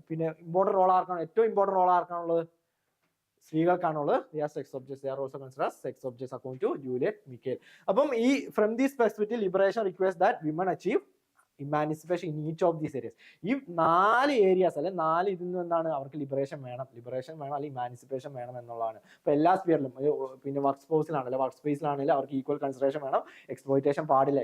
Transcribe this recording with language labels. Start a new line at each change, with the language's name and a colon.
Malayalam: പിന്നെ important role ആർക്കാണ്? ഏറ്റവും important role ആർക്കാണുള്ളത്? സ്ത്രീകൾക്കാണുള്ളത്.
English: They are sex objects. They are also considered as sex objects according to Juliet Michael. അപ്പം ഈ from this perspective liberation requires that women achieve emancipation in each of these areas.
Malayalam: ഈ 4 areas അല്ലെ 4 ഇതിൽ നിന്ന് എന്താണ് അവർക്ക് liberation വേണം അല്ലെങ്കിൽ ഇമാൻസിപ്പേഷൻ വേണം എന്നുള്ളതാണ്. ഇപ്പോൾ എല്ലാ സ്പിയറിലും പിന്നെ വർക്ക് സ്പേസിലാണല്ലോ അവർക്ക് ഈക്വൽ കൺസിഡറേഷൻ വേണം. എക്സ്പ്ലോയിറ്റേഷൻ പാടില്ല.